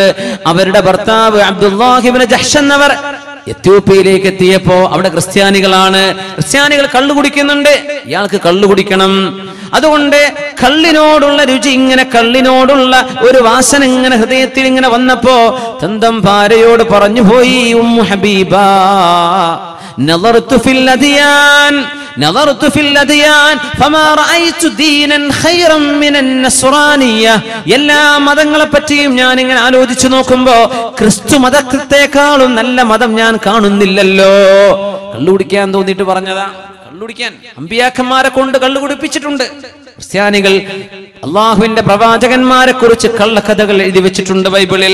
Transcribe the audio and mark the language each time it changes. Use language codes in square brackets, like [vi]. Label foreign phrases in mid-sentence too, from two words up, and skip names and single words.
[ml] അവരുടെ ഭർത്താവ് അബ്ദുല്ലാഹ് ഇബ്നു ജഹ്ഷ് എന്നവർ എത്യോപ്യയിലേക്ക് എത്തിയപ്പോ അവിടെ ക്രിസ്ത്യാനികൾ കള്ളു കുടിക്കുന്നുണ്ട്. ഇയാൾക്ക് കള്ളു കുടിക്കണം. അതുകൊണ്ട് കള്ളിനോടുള്ള രുചി ഇങ്ങനെ, കള്ളിനോടുള്ള ഒരു വാസന ഇങ്ങനെ ഹൃദയത്തിൽ ഇങ്ങനെ വന്നപ്പോ സ്വന്തം ഭാര്യയോട് പറഞ്ഞു പോയി, ഉമ്മു ഹബീബ, [ar] نظرت في الأديان فما رأيت دينا خيرا من النصرانية. [ml] എല്ലാ മതങ്ങളെ പറ്റിയും ഞാൻ ഇങ്ങനെ ആലോചിച്ചു നോക്കുമ്പോ ക്രിസ്തു മതത്തെക്കാളും നല്ല മതം ഞാൻ കാണുന്നില്ലല്ലോ. കള്ളുകുടിക്കാൻ തോന്നിയിട്ട് പറഞ്ഞതാ. കള്ളുകുടിക്കാൻ അമ്പിയാക്കന്മാരെ കൊണ്ട് കള്ളു കുടിപ്പിച്ചിട്ടുണ്ട്. ക്രിസ്ത്യാനികൾ അള്ളാഹുവിന്റെ പ്രവാചകന്മാരെ കുറിച്ച് കള്ളക്കഥകൾ എഴുതി വെച്ചിട്ടുണ്ട് ബൈബിളിൽ.